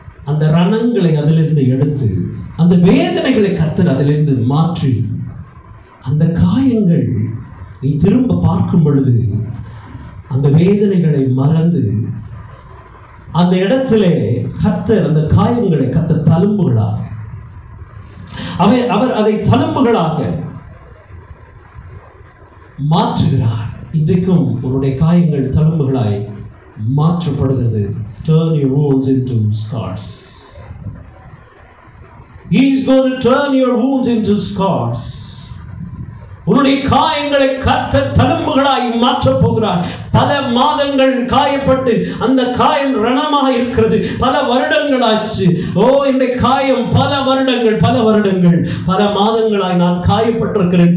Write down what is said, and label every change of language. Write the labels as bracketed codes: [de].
[ta] அந்த ரணங்களை அதிலிருந்து எடுத்து, அந்த வேதனைகளை கர்த்தர் அதிலிருந்து மாற்றி, அந்த காயங்கள் நீ திரும்ப பார்க்கும் பொழுது அந்த வேதனைகளை மறந்து அந்த இடத்திலே கர்த்தர் அந்த காயங்களை கர்த்தர் தழும்புகளாக அவர் அதை தழும்புகளாக மாற்றுகிறார். இன்றைக்கும் உன்னுடைய காயங்கள் தழும்புகளாய் மாற்றப்படுகிறது. [en] Turn your wounds into scars. He is going to turn your wounds into scars. [ta] உன்னுடைய காயங்களை கர்த்தர் தழும்புகளாய் மாற்றப் போகிறார். பல மாதங்கள் காயப்பட்டு அந்த காயம் ரணமாக இருக்கிறது. பல வருடங்களாச்சு. என்னுடைய காயம் பல வருடங்கள் பல மாதங்களாய் நான் காயப்பட்டிருக்கிறேன்.